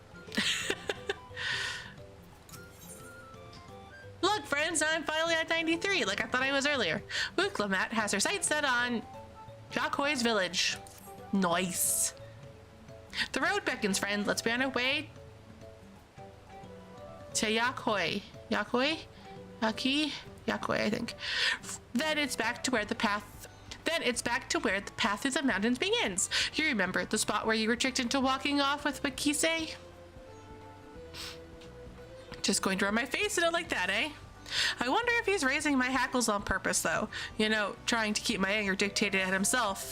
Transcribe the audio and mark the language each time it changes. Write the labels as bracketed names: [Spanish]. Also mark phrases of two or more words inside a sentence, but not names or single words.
[English] Look, friends, I'm finally at 93, like I thought I was earlier. Wuklamat has her sights set on Yakoi's village. Nice. The road beckons, friend. Let's be on our way to Yakoi. Yakoi? Yaki? Yakoi, I think. Then it's back to where the path through the mountains begins. You remember the spot where you were tricked into walking off with Wakise? Just going to rub my face in it like that, eh? I wonder if he's raising my hackles on purpose, though. You know, trying to keep my anger dictated at himself.